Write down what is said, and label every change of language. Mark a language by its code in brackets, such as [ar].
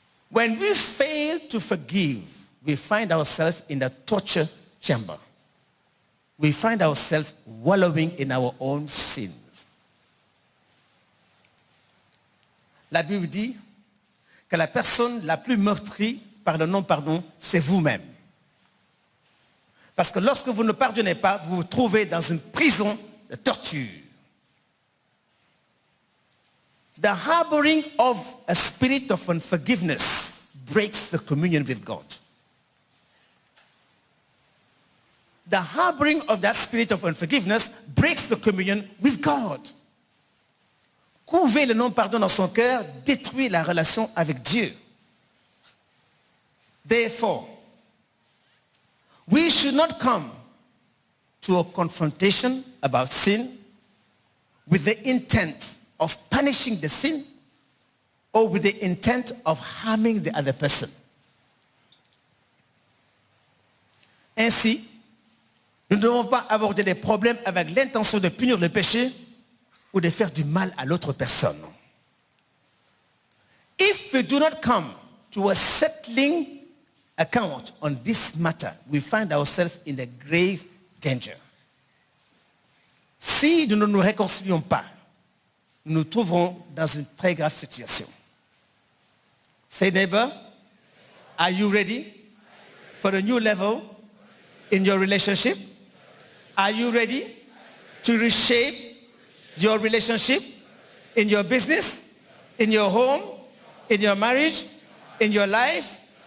[en] When we fail to forgive we find ourselves in a torture chamber. We find ourselves wallowing in our own sins. [fr] La Bible dit que la personne la plus meurtrie par le non-pardon, c'est vous-même. Parce que lorsque vous ne pardonnez pas, vous vous trouvez dans une prison de torture. [en] The harboring of a spirit of unforgiveness breaks the communion with God. The harboring of that spirit of unforgiveness breaks the communion with God. [fr] Couver le non-pardon dans son cœur détruit la relation avec Dieu. [en] Therefore, we should not come to a confrontation about sin with the intent of punishing the sin or with the intent of harming the other person. [fr] Ainsi, nous ne devons pas aborder les problèmes avec l'intention de punir le péché ou de faire du mal à l'autre personne. [en] If we do not come to a settling account on this matter, we find ourselves in a grave danger. [fr] Si nous ne nous réconcilions pas, nous nous trouverons dans une très grave situation. [en] Say, neighbor, are you ready for a new level in your relationship? Are you ready to reshape your relationship in your business, in your home, in your marriage, in your life?